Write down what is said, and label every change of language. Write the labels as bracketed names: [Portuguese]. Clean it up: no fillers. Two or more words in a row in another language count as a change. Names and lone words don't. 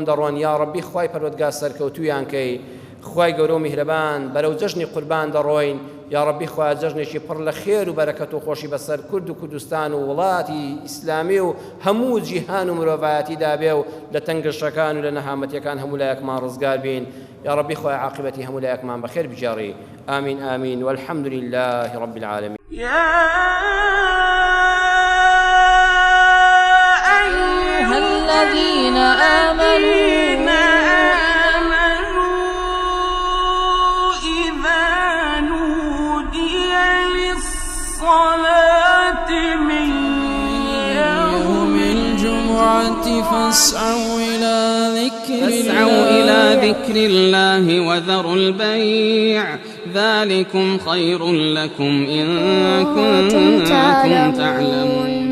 [Central Kurdish] دەڕۆن یا ڕەبی خوای پەروەردگار سەرکەوتویان کەی خوای گەورە و میهرەبان بەرەو جەژنی قوربان دەڕۆین یا ڕەبی خوای جەژنێکی پڕ لە خێر و بەرەکەت و خۆشی بەسەر کورد و کوردستان و وڵاتی ئیسلامی و هەموو جیهان و مرۆڤایەتیدا بێ و لە تەنگشەکان و لە نەهامەتیەکان هەموو لایەکمان ڕزگار بین یا ڕەبی خوای عاقبەتی هەموو لایەکمان بەخێر بجێڕی ئامین ئامین [Arabic] والحەمد لله رب العالمین الذين آمنوا إذا نودي للصلاة من يوم الجمعة فاسعوا إلى ذكر الله وذروا البيع ذلكم خير لكم إن كنتم تعلمون